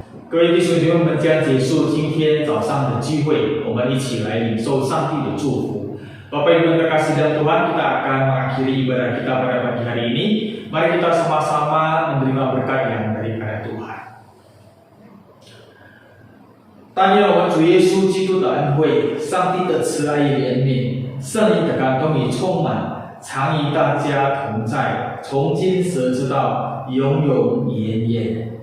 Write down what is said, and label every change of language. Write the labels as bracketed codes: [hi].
[zh] 各位弟兄姐妹们，将结束今天早上的聚会，我们一起来领受上帝的祝福。 [id] Bapak Ibu yang terkasih dalam Tuhan, kita akan mengakhiri ibadah kita pada pagi hari ini. Mari kita sama-sama menerima berkat yang daripada Tuhan. [zh] 但愿我们主耶稣基督的恩惠、上帝的慈爱与怜悯、圣灵的感动与充满，常与大家同在，从今时直到永永远远。